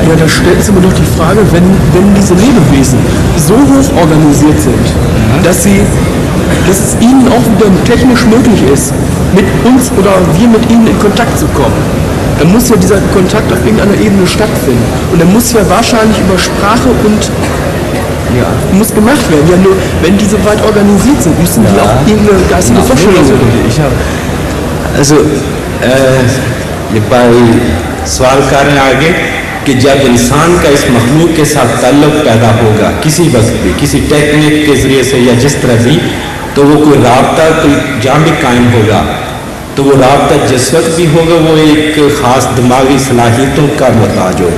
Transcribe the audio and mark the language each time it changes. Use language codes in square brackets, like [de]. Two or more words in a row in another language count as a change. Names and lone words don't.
[de] Ja, da stellt sich aber doch die Frage, wenn diese Lebewesen so hoch organisiert sind, dass es ihnen auch wieder technisch möglich ist, mit uns oder wir mit ihnen in Kontakt zu kommen, dann muss ja dieser Kontakt auf irgendeiner Ebene stattfinden. Und dann muss ja wahrscheinlich über Sprache und muss gemacht werden. Ja, nur wenn die so weit organisiert sind, müssen die auch irgendeine geistige Vorstellung haben. Also, bei [ur] سوال کر رہے ہیں آگے کہ جب انسان کا اس مخلوق کے ساتھ تعلق پیدا ہوگا کسی وقت بھی کسی ٹیکنیک کے ذریعے سے یا جس طرح بھی, تو وہ کوئی رابطہ کوئی جہاں بھی قائم ہوگا تو وہ رابطہ جس وقت بھی ہوگا وہ ایک خاص دماغی صلاحیتوں کا محتاج ہوگا.